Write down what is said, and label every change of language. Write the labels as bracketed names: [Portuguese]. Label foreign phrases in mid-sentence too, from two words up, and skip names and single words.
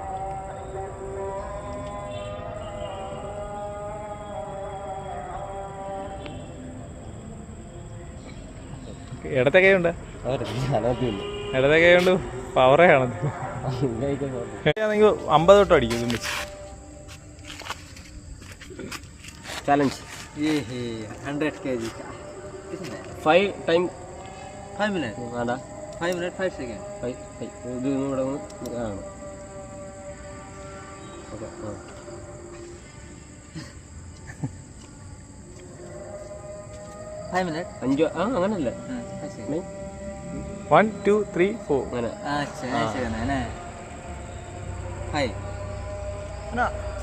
[Malayalam] ഇടത്തെ കൈ ഉണ്ട്, ഇടത്തെ കൈ കൊണ്ട് പവറേ കാണുന്നു. 50 തൊട്ട് അടിക്കും ഇതിന്. [Hindi] चैलेंज ये है 100 kg का 5 टाइम 5 मिनट आदा 5 मिनट 5 सेकंड [Malayalam] 5 ഇത് ഇവിടെ ആണ്. ഓക്കേ, [Hindi] 5 मिनट [Malayalam] 5 അങ്ങനല്ല. 1 2 3 4 അങ്ങനെ. [Hindi] अच्छा ऐसे करना है ना 5 ना